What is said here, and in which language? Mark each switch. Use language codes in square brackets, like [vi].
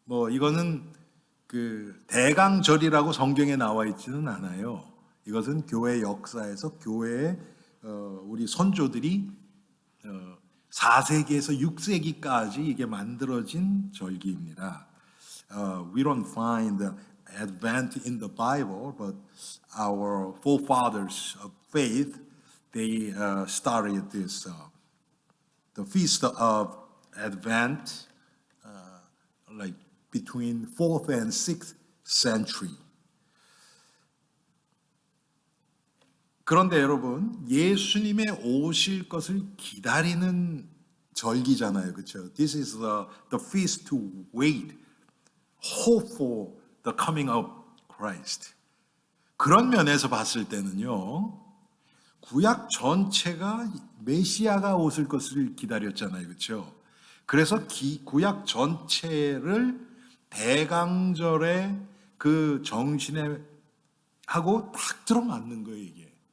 [ko] 이거는 대강절이라고 성경에 나와 있지는 않아요. 이것은 교회 역사에서 교회의 우리 선조들이 4세기에서 6세기까지 이게 만들어진 절기입니다. [en] We don't find Advent in the Bible, but our forefathers of faith, they started this, the feast of Advent, like between 4th and 6th century. [ko] 그런데 여러분, 예수님의 오실 것을 기다리는 절기잖아요. 그렇죠? [en] This is the feast to wait, hope for the coming of Christ. [ko] 그런 면에서 봤을 때는요, 구약 전체가 메시아가 오실 것을 기다렸잖아요. 그렇죠? 그래서 구약 전체를 대강절의 그 정신에 하고 딱 들어맞는 거예요, 이게.